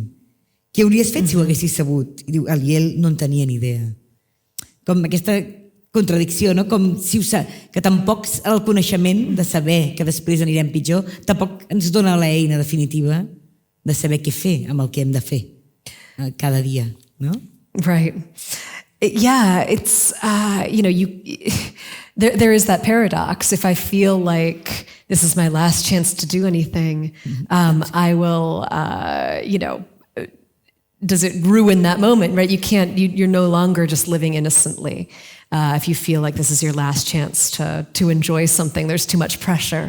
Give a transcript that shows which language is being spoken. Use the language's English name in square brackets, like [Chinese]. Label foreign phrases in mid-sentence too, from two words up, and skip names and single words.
[Catalan] Què hauries fet si ho haguessis sabut? I diu, el Yale no en tenia ni idea. Com aquesta contradicció, no? Com si que tampoc el coneixement de saber que després anirem pitjor tampoc ens dona l'eina definitiva de saber què fer amb el que hem de fer cada dia, no? [English] Right. Yeah, it's, there is that paradox. If I feel like this is my last chance to do anything, I will, does it ruin that moment, right? You're no longer just living innocently. If you feel like this is your last chance to enjoy something, there's too much pressure.